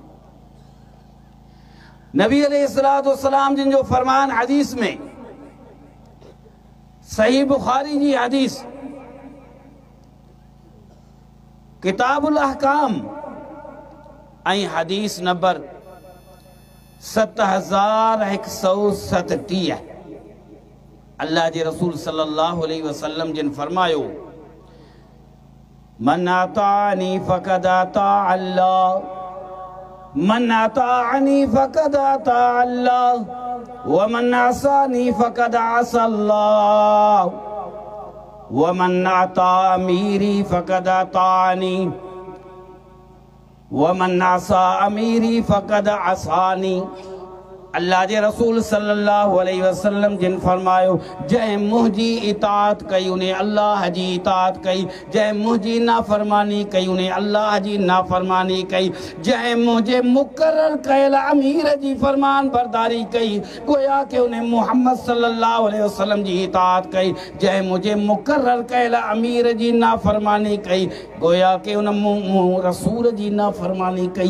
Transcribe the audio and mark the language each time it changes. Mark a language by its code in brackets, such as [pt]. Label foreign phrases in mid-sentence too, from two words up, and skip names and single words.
[sd] नबी [ar] عليه الصلاة والسلام [sd] जिन जो फरमान हदीस में, सही बुखारी जी हदीस किताबुल अहकाम ऐं हदीस नंबर 7137। अल्लाह जे रसूल [ar] صلى الله عليه وسلم [sd] जिन फरमायो, [ar] من أطاعني فقد أطاع الله، من أطاعني فقد أطاع الله ومن عصاني فقد عصى الله ومن أطاع أميري فقد أطاعني ومن عصى أميري فقد عصاني. [sd] अल्लाह जे रसूल [ar] صلى الله عليه وسلم [sd] जिन फरमायो, जंहिं मुंहिंजी इताअत कई उन अल्लाह जी इताअत कई, जंहिं मुंहिंजी नाफ़रमानी कई उन अल्लाह जी नाफ़रमानी कई, जंहिं मुंहिंजे मुक़रर कयल अमीर जी फरमान बरदारी कई गोया के उन मोहम्मद [ar] صلى الله عليه وسلم [sd] जी इताअत कई, जंहिं मुंहिंजे मुक़रर कयल अमीर जी नाफ़रमानी कई गोया के उन रसूल जी नाफ़रमानी कई।